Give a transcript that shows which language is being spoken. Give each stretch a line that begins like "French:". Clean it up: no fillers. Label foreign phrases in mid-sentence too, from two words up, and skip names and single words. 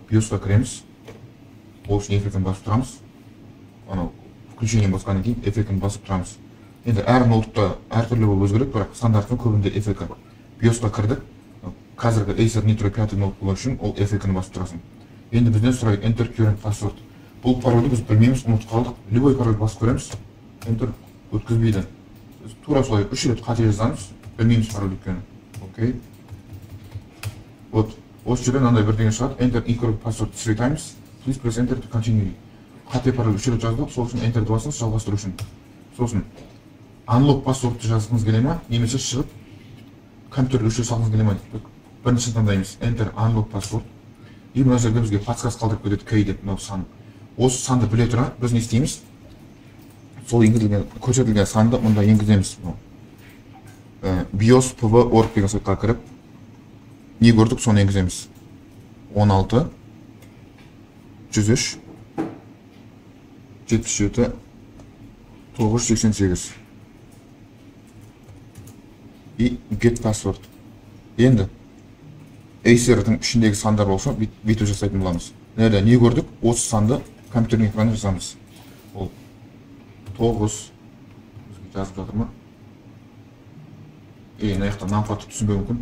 Kazakh: BIOS-қа кіреміз, ол үшін F2-ні басып тұрамыз. Анау включение басқаннан кейін F2-ні басып тұрамыз. Енді әр ноутбукта әртүрлі болып өзгереді, бірақ стандартты көбінде F2. BIOS-қа кірдік. Қазіргі Acer Nitro 5 ноутбук үшін ол F2-ні басып тұрасың. Енді бізден сұрайды
English: Enter current password.
Kazakh: Бұл парольді біз білмейміз, ұмытып қалдық. Любой парольді басып көреміз. Enter өткізбейді. Біз тура солай 3 рет қате жазамыз, білмейміз парольді өткені. Окей. Вот, осы жерден мынандай бірдеңе шығады.
English: Enter incorrect password 3 times. Please press enter to continue.
Kazakh: Қате парольді 3 рет жаздық, сол үшін Enter басыңыз жалғастыру үшін. Сосын
English: unlock passwordты
Kazakh: жазғыңыз келе ме, немесе шығып компьютерді өшіре салғыңыз келе ме? Бірінші таңдаймыз
English: Enter unlock password.
Kazakh: И мына жерде бізге подсказка қалдырып кетеді key деп, мынау сан. Осы санды біле тұра біз не істейміз? Сол көрсетілген санды мұнда енгіземіз. BIOS PV.org деген сайтқа кіріп, не көрдік, соны енгіземіз.
English: 16 103 77 988 и get password.
Kazakh: Енді Acer-дің ішіндегі сандар болса, бүйтіп жасайтын боламыз. Не көрдік? Осы санды компьютердің экранына жазамыз. Ол 9 жазып жатыр ма? Мына жақта нампадты түсінбеу мүмкін.